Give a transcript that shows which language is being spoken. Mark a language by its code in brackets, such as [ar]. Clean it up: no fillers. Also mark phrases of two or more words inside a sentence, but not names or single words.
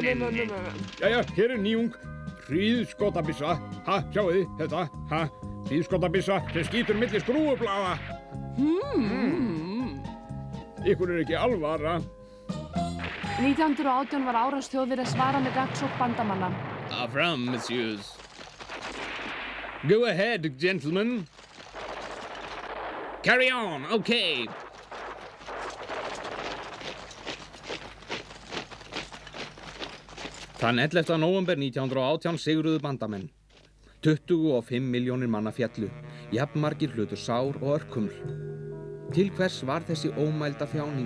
[is] Jæja, hér er nýjung. Hríðskotabissa. Sjáu þið þetta. Hríðskotabissa sem skýtur milli skrúfublaða. Ykkur er ekki alvara. 1918 var árás Þjóðverja svara með gagnsókn bandamanna. Affram, messieurs. [en] Go ahead, gentlemen. Carry on, okay. [is] Þann 11. nóvember 1918 sigruðu bandamenn. 25 milljónir manna fjallu, jafnmargir hlutu sár og örkuml. Til hvers var þessi ómælda þjáning?